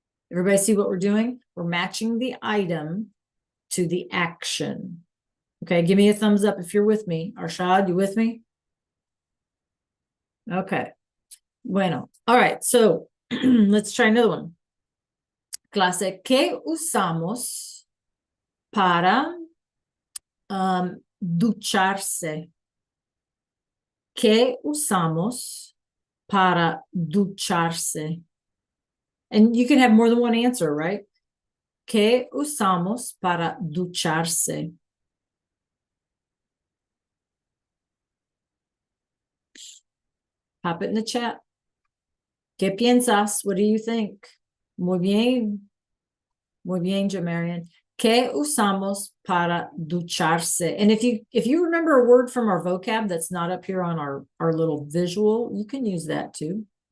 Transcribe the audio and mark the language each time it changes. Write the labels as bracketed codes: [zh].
[en] Everybody see what we're doing? We're matching the item to the action. Okay, give me a thumbs up if you're with me. Arshad, you with me? Okay. Bueno, all right, so let's try another one. [es] Clase, ¿qué usamos para ducharse? ¿Qué usamos para ducharse? [en] And you can have more than one answer, right? [es] ¿Qué usamos para ducharse? [en] Pop it in the chat. [es] ¿Qué piensas? [en] What do you think? [es] Muy bien. Muy bien, Jamarian. ¿Qué usamos para ducharse? [en] And if you remember a word from our vocab that's not up here on our little visual, you can use that too.